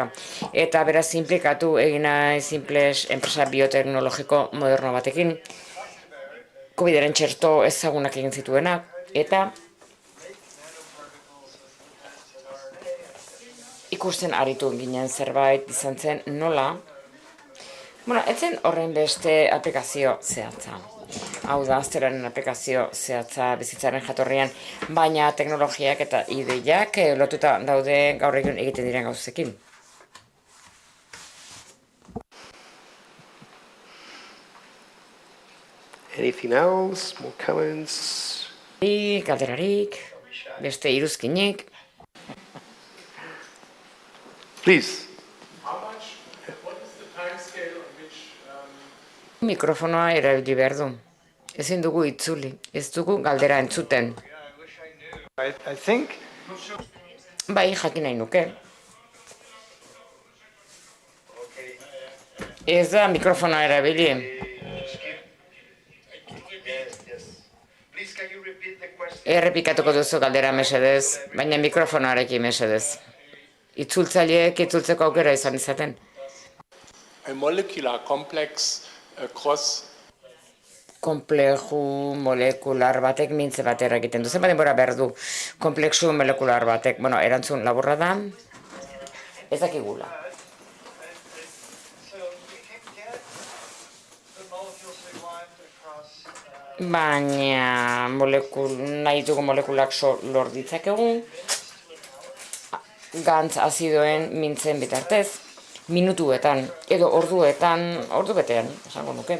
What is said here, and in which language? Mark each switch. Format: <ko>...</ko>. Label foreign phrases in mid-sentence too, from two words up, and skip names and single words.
<eu>Eta beraz implikatu egin naiz enpresa bioteknologiko moderno batekin, COVID-aren txerto ezagunak egin zituenak, eta ikusten aritu ginen zerbait izan zen nola. Etzen horren beste aplikazio zehatza. Hau da, azteraren aplikazio zehatza bizitzaren jatorrian, baina teknologiak eta ideiak lotuta daude gaur egun egiten diren gauzekin.</eu> <en>Anything else? More comments?</en> <eu>Galderarik, beste iruzkinik.</eu> <en>Please. What is the time scale on which...</en> <eu>Mikrofonoa erabili behar du. Ezin dugu itzuli, ez dugu galdera entzuten.</eu> <en>I think...</en> <eu>Bai, jakin nahi nuke. Ez da mikrofonoa erabili. Errepikatuko duzu galdera mesedez, baina mikrofonoarekin mesedez. Itzultzaileek itzultzeko aukera izan izaten.</eu> <en>A molecular complex across...</en> <eu>Komplexu molekular batek mintze batera egiten du. Zenbat denbora behar du komplexu molekular batek. Erantzun laburra da, ez dakigula. Baina nahi dugu molekulak lor ditzakegu, gantz azidoen mintzen bitartez, minutuetan edo orduetan, ordu betean, esango nuke.</eu>